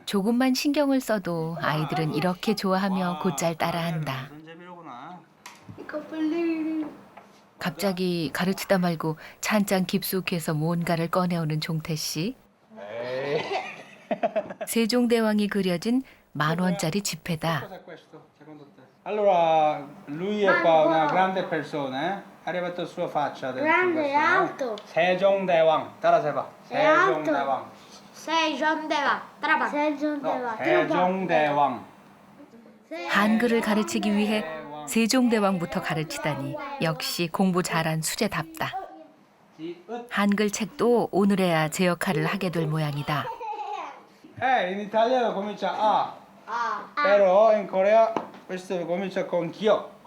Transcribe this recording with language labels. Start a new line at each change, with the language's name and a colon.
Korean: 조금만 신경을 써도 아이들은 이렇게 좋아하며 곧잘 따라한다. 손잡이로구나. 갑자기 가르치다 말고 찬장 깊숙이에서 뭔가를 꺼내오는 종태 씨. 세종대왕이 그려진 10,000원짜리 지폐다.
Italian: Cos'è questo, secondo te? Allora, lui è qua una grande persona, eh? È arrivato la sua faccia dentro Grande, questo, alto.
Korean: 세종대왕. 따라서 해봐.
Italian: alto.
Korean: 세종대왕. 세종대왕. 따라봐. 세종대왕. 세종대왕. 한글을 가르치기 위해 세종대왕부터 가르치다니 역시 공부 잘한 수재답다. 한글 책도 오늘에야 제 역할을 하게 될 모양이다.
Italian: In italiano comincia A. Però in Corea questo comincia con 기역.